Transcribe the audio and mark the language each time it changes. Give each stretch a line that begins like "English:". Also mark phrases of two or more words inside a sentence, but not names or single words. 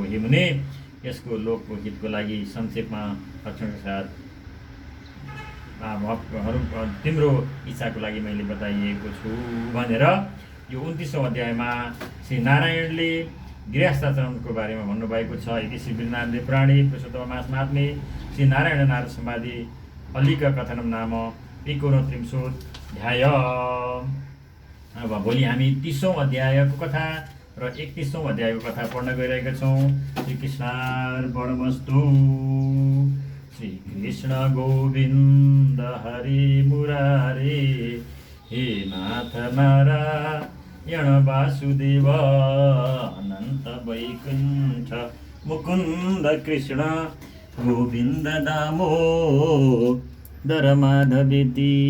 Nepali: हे मुने, यसको लोकको हितको लागि संक्षेपमा लक्षणका साथ तिम्रो इच्छाको लागि मैले बताइएको छु भनेर यो 29औं अध्यायमा श्री नारायणले गृहस्थाश्रमको बारेमा भन्नुभएको छ।
Sanskrit: इति श्री वीरनाथदेव पुराणे पुरुषोत्तम मासमात्मे श्री नारायण नारद सम्वादे अलिक कथनम नाम 29
Nepali: अब भोलि हामी 30औं अध्यायको कथा र 31औं अध्यायको कथा पढ्न गइरहेका छौँ।
Sanskrit: श्री कृष्णार्पणमस्तु। श्री कृष्ण गोविन्द हरि मुरारे, हे नाथ नारायण वासुदेव, अनन्त वैकुण्ठ मुकुन्द कृष्ण गोविन्द दामोदर माधवेति।